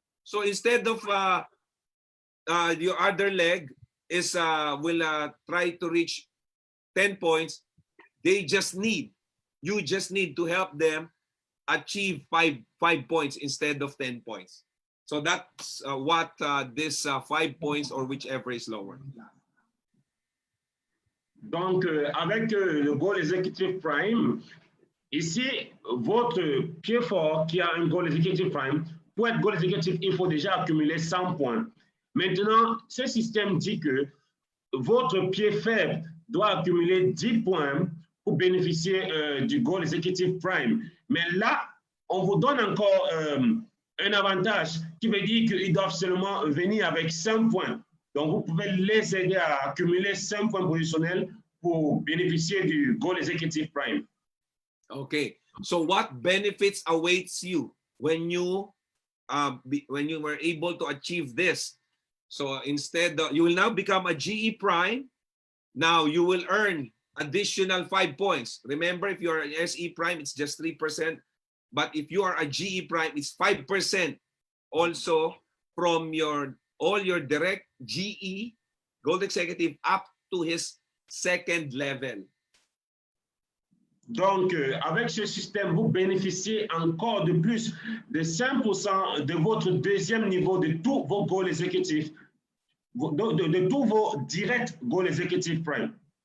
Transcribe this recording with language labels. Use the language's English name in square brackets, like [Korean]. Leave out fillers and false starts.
[English] So instead of your other leg is will try to reach 10 points, you just need to help them achieve 5 points instead of 10 points. So that's what this 5 points or whichever is lower. [French] Donc, avec le Goal Executive Prime, ici, votre pied fort qui a un Goal Executive Prime, pour être Goal Executive, il faut déjà accumuler 100 points. Maintenant, ce système dit que votre pied faible doit accumuler 10 points pour bénéficier du Goal Executive Prime. Mais là, on vous donne encore un avantage qui veut dire qu'ils doivent seulement venir avec 5 points. Donc, vous pouvez les aider à accumuler 5 points positionnels pour bénéficier du Goal Executive Prime. [English] Okay, so what benefits awaits you when you were able to achieve this? So instead, you will now become a GE Prime. Now you will earn additional 5 points. Remember, if you're an SE Prime, it's just 3%. But if you are a GE Prime, it's 5% also from all your direct GE, Gold Executive, up to his second level. [French] Donc, avec ce système, vous bénéficiez encore de plus de 5% de votre deuxième niveau de tous vos goals exécutifs, de tous vos directs goals exécutifs Prime.